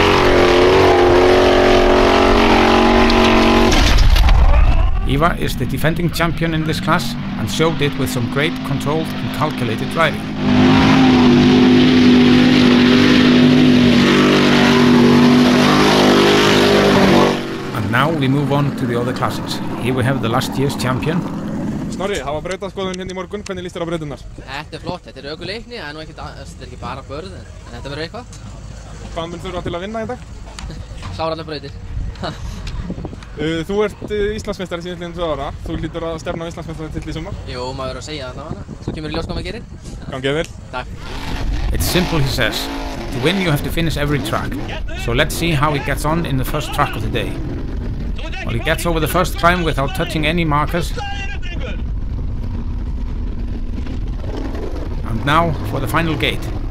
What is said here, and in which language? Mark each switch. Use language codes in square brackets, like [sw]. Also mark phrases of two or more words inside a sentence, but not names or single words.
[en] Ívar is the defending champion in this class and showed it with some great controlled and calculated driving. And now we move on to the other classes. Here we have the last year's champion. [is] Snorri, það var brautaskoðun hérna í morgun. Hvernig líst þér á brautirnar? Þetta flott, þetta ökuleikni, það nú ekki bara börð, en þetta verður eitthvað. Hvað mun þurfa til að vinna í dag? Klára allar brautir. Þú ert Íslandsmeistari síðan 2 ára. Þú hlýtur að stefna á Íslandsmeistaratitil í sumar. Jú, maður verður að segja það allavega. Svo kemur í ljós hvað maður gerir. Gangið vel. Takk. [en] It's simple, he says. To win you have to finish every track. So let's see how he gets on in the first track of the day. Well, he gets over the first climb without touching any markers. And now for the final gate.